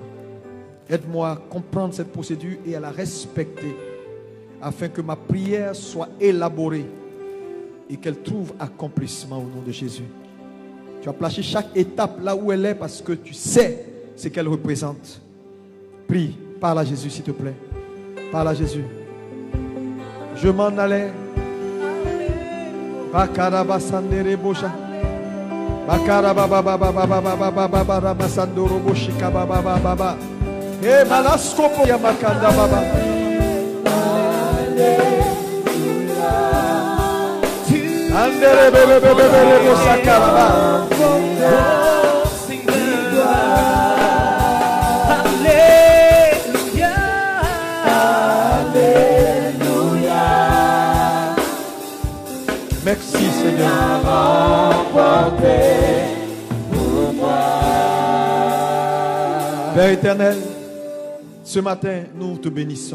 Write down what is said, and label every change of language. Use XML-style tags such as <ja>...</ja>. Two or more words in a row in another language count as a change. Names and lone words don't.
<fr>Aide-moi à comprendre cette procédure et à la respecter afin que ma prière soit élaborée et qu'elle trouve accomplissement au nom de Jésus. Tu as placé chaque étape là où elle est parce que tu sais ce qu'elle représente. Prie, parle à Jésus s'il te plaît. Parle à Jésus. Je m'en allais. Bakarabasandere bosha. Bakarabababababababababababasandoro boshika bababababa. Eh malaskopo ya makanda baba. Andere bebe bebe bebe bosakaraba. Merci Seigneur. Père éternel, ce matin, nous te bénissons.</fr>